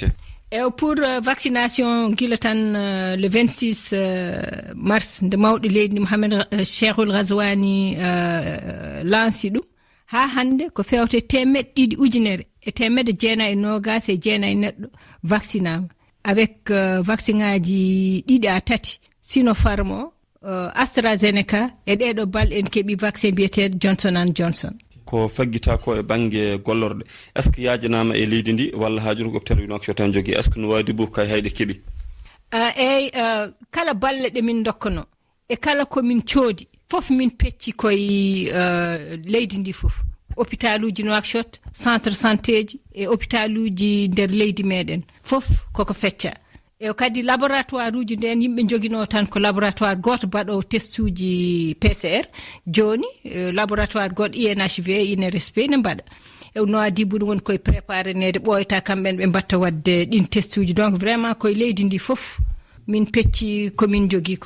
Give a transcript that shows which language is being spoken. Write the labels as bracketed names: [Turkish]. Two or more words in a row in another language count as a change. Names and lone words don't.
[Fula] e [French] pour vaccination [Fula] gila tan le 26 mars nde mawɗo leydi Mohamed Cheikhul Ghazouani lanci ɗum ha hande ko fewte 200 ujunere e 929 neɗɗo vaccinama [French] avec vaccin [Fula] aji 2 à 3 Sinopharm o AstraZeneca e ɗeɗo bal en keeɓi vaccin biyeteɗo Johnson & Johnson ko faggita ko e banggue gollorɗe [French] est ce que [Fula] yaajanama e leydi ndi walla hajuru hôpital Nouakchott tan jogui [French] est ce que [Fula] no wadi bo kay hayde keeɓi eyyi kala balle ɗe min dokkano e kala komin coodi fof min pecci koye leydi ndi fof hôpital uji Nouakchott [French] centre santé [Fula] ji e hôpital uji nder leydi meɗen fof koko fecca e kadi laboratoire uji nden yimɓe joguino tan ko laboratoire goto baɗo test uji PCR joni laboratoire goto INHV INRSP ne mbaɗa e no adi bu won koye préparé nede ɓoyta kamɓen ɓe mbatta wadde ɗin test uji [French] donc vraiment [Fula] koye leydi ndi fof min pecci komin jogui ko